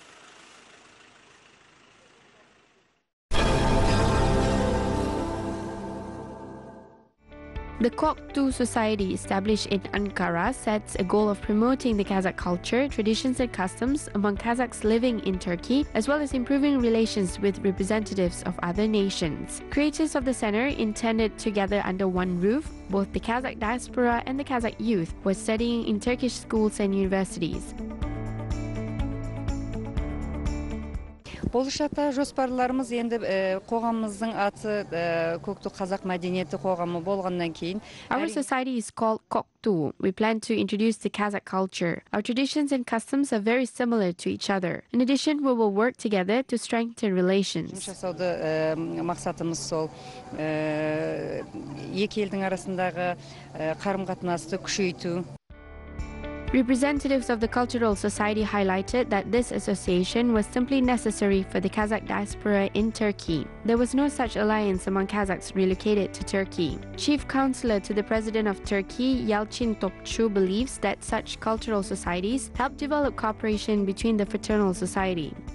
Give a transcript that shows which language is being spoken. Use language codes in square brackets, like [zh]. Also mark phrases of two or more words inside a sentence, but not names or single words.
[en] The Koktu Society, established in Ankara, sets a goal of promoting the Kazakh culture, traditions and customs among Kazakhs living in Turkey, as well as improving relations with representatives of other nations. Creators of the center intended together under one roof. Both the Kazakh diaspora and the Kazakh youth were studying in Turkish schools and universities. [kk] Болашақта жоспарларымыз енді қоғамымыздың аты Көкту Қазақ мәдениеті қоғамы болғаннан кейін. [en] Our society is called Koktu. We plan to introduce the Kazakh culture. Our traditions and customs are very similar to each other. In addition, we will work together to strengthen relations. [kk] Жасауды мақсатымыз сол екі елдің арасындағы қарым-қатынасты күшейту. [en] Representatives of the Cultural Society highlighted that this association was simply necessary for the Kazakh diaspora in Turkey. There was no such alliance among Kazakhs relocated to Turkey. Chief Counselor to the President of Turkey, Yalcin Topçu, believes that such cultural societies help develop cooperation between the fraternal society.